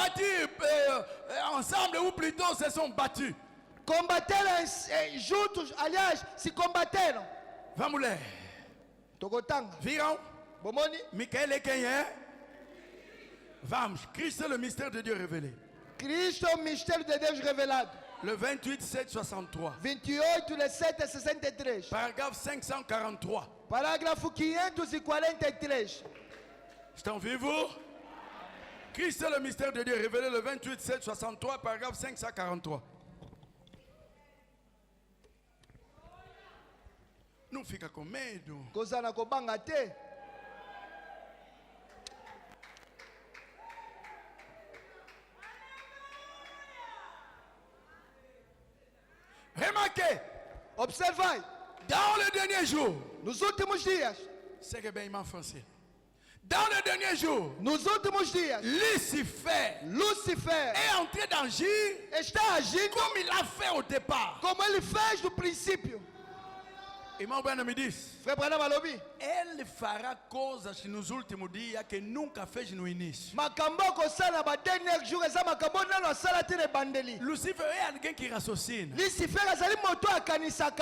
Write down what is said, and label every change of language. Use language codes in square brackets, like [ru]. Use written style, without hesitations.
[fr] combattu ensemble, ou plutôt se sont battus. [pt] combateram juntos, aliás, se combateram. Vamos ler. [ln] Tokotanga. [pt] Viram? [ln] Bomoni. [pt] Michael est quem é? Vamos. [fr] Christ est le mystère de Dieu révélé. [pt] Cristo é o mistério de Deus revelado. [fr] Le 28, 7, 63. [pt] 28 de 7 a 63. [fr] Paragraphe 543. [pt] Parágrafo 543. Estão vivos? [fr] Christ est le mystère de Dieu révélé le 28, 7, 63, paragraphe 543. [pt] Não fica com medo. [ln] Kozana kobanga te. [fr] Remarquez, [pt] Observai. [fr] dans le dernier jour, [pt] Nos últimos dias. [fr] c'est que bem en français. Dans le dernier jour, [pt] Nos últimos dias. [fr] Lucifer [pt] Lúcifer [fr] est en train d'agir [pt] está agindo [fr] comme il a fait au départ. [pt] como ele fez no princípio. Irmão Branham me disse, [ln] Frère Branham alobi. [pt] ele fará coisas nos últimos dias que nunca fez no início. [ln] Makambo akosala ba [fr] dernier jour [ln] eza makambo nano asala te na ebandeli. [pt] Lucifer é alguém que raciocina, [ln] Lucifer azali moto akanisaka.